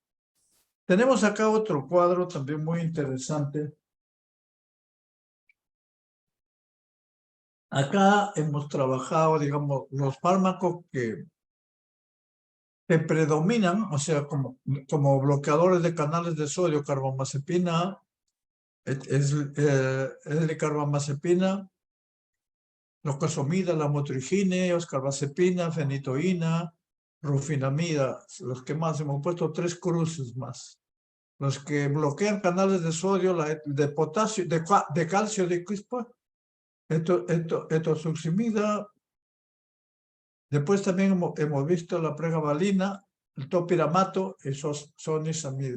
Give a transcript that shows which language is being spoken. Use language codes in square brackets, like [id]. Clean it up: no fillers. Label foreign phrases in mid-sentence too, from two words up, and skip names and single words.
[es] Tenemos acá otro cuadro también muy interesante. Acá hemos trabajado, digamos, los fármacos que predominan, o sea, como bloqueadores de canales de sodio, carbamazepina, L-carbamazepina, locazomida, lamotrigina, oscarbazepina, fenitoína, rufinamida, los que más hemos puesto 3 cruces más. Los que bloquean canales de sodio, de potasio, de calcio, de crispa, etosuximida. Después también hemos visto la pregabalina, el topiramato y sonisamida.